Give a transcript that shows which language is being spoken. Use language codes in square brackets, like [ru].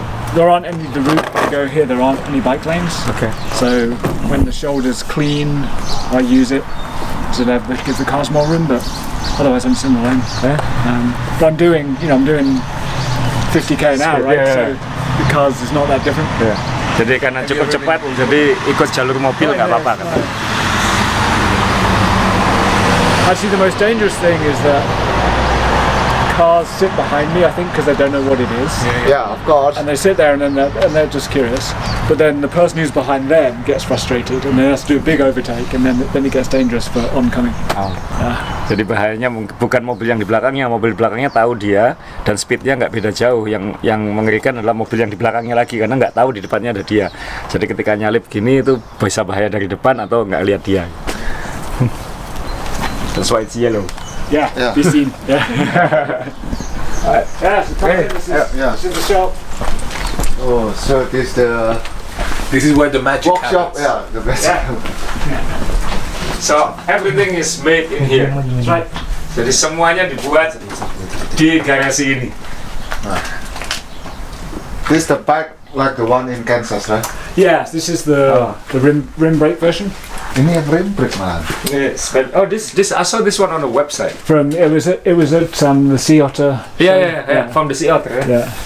[en] There aren't any the route to go here. There aren't any bike lanes. Okay. So when the shoulder's clean, I use it to give the cars more room. But otherwise, I'm just in the lane. But I'm doing 50k an hour, right? Yeah. So the cars is not that different. Yeah. [id] Jadi karena cukup cepat, jadi ikut jalur mobil nggak apa-apa kan? [en] Actually, the most dangerous thing is that cars sit behind me, I think, because they don't know what it is. Yeah, of course. And they sit there and they're just curious. But then the person who's behind them gets frustrated and then has to do a big overtake, and then it gets dangerous for oncoming. [id] Jadi bahayanya bukan mobil yang di belakangnya, mobil di belakangnya tahu dia dan speednya nggak beda jauh. Yang mengerikan adalah mobil yang di belakangnya lagi karena nggak tahu di depannya ada dia. Jadi ketika nyalip gini itu bisa bahaya dari depan atau nggak lihat dia. [en] That's why it's yellow. Yeah, Yeah. be seen. Yeah. Yeah, so come in, this is the shop. Oh, so this This is where the magic workshop. happens. Yeah, the best. So everything is made in here. That's right. [id] Jadi semuanya dibuat di garasi ini. [en] This the bike like the one in Kansas, right? Yeah, this is the rim brake version. [id] Ini yang rim brake man. [en] Oh, this I saw this one on the website. It was at the Sea Otter. Yeah, from the Sea Otter. Yeah.